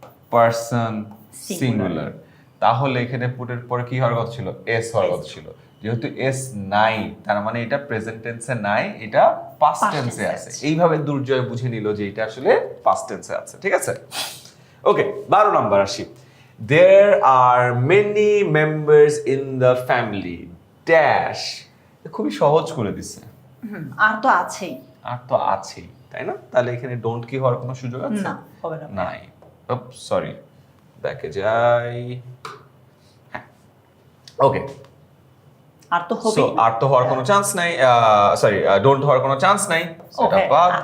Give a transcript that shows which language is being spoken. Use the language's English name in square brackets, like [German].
[English] Person person Singular. [Bangla] Singular, তাহলে এখানে পুটের পরে কি হওয়ার কথা ছিল? এস হওয়ার কথা ছিল। যেহেতু এস নাই, তার মানে এটা প্রেজেন্ট টেন্সে নাই, এটা পাস্ট [English] Past [Bangla] টেন্সে [English] tense [Bangla] আছে। আছে। এইভাবে দুর্জয় বুঝে নিল যে এটা আসলে পাস্ট টেন্সে আছে। ঠিক আছে, ওকে। 12 নম্বর আসি। [English] There are many members in the family dash. [Bangla] খুবই সহজ করে দিচ্ছে। আর তো আছেই। আর তো আছেই, তাই না? তাহলে এখানে ডোন্ট কি হওয়ার কোনো সুযোগ আছে? না, হবে না। নাই। সরি, ব্যাকে যাই। হ্যাঁ, ওকে। আর তো হবে। সো আর তো হওয়ার কোনো চান্স নাই, সরি ডোন্ট হওয়ার কোনো চান্স নাই, সেটা বাদ।